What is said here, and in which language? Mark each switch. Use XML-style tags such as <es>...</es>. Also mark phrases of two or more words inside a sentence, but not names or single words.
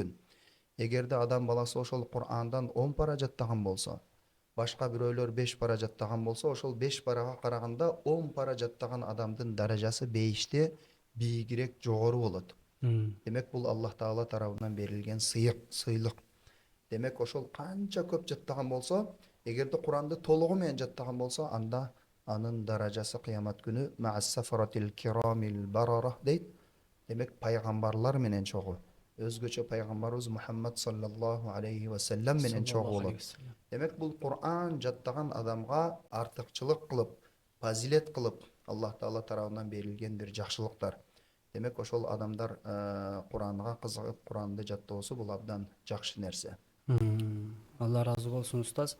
<ky>Эгерде адам баласы ошол Кур'андан 10 пара жаттаган болсо, башка бирөөлөр 5 пара жаттаган болсо, ошол 5 парага караганда 10 пара жаттаган адамдын даражасы бейиште бийигирээк, жогору болот. Демек бул Аллах Таала тарабынан берилген сыйлык. Демек ошол канча көп жаттаган болсо, эгерде Куранды толугу менен жаттаган болсо, анда анын даражасы кыямат күнү</ky> <ar>مع السفرة الكرام البررة</ar> <ky>дейт. Демек пайгамбарлар менен чогуу. Өзгөчө пайгамбарыбыз Мухаммад</ky> <ar>صلى الله عليه وسلم</ar> <ky>менен чогуу болот. Демек бул Кур'ан жаттаган адамга артыкчылык кылып, фазилет кылып, Аллах Таала тарабынан берилген бир жакшылыктар. Демек ошол адамдар Куранга кызыгып, Куранды жаттоосу бул абдан жакшы нерсе. Алла разы болсун устаз.</ky>